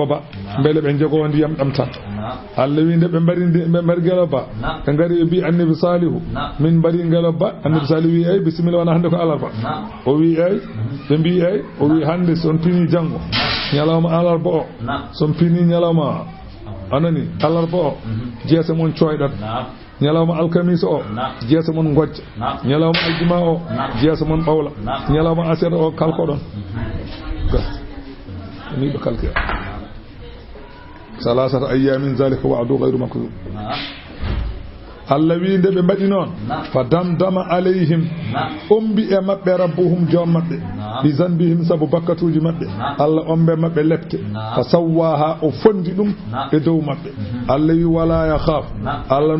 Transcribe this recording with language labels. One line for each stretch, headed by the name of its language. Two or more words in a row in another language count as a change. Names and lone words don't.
Fula: ba beele ɓe jogo ndiyam ɗam tan Allah winde ɓe mbari ngeloba ɓe ngari ɓe mbi annabi Salihu min mbari ngeloba annabi Salihu wi ey bisimilla wona hande ko alarba o wi ey ɓe mbi ey o wi hande son pini janggo ñalawma alarba o son pini ñalawma anani alarba o jeese mon coyɗat ñalawma alkamisa o jeese mon gojja ñalawma aljuma o jeese mon ɓawla ñalawma asira o kalko ɗon ni ɓe kalkira
Arabic: ثلاثة أيام ذلك وعد غير مكذوب
Fula: Allah wi nde ɓe mbaɗi noon
Arabic: فدمدم عليهم
Fula: ombi e maɓɓe rabbuhum joom maɓɓe
Arabic: بذنبهم
Fula: sabu bakkatuji maɓɓe Allah ombe maɓɓe lepte
Arabic: فسواها
Fula: o fondi ɗum e dow maɓɓe Allah wi
Arabic: ولا يخاف
Fula: Allah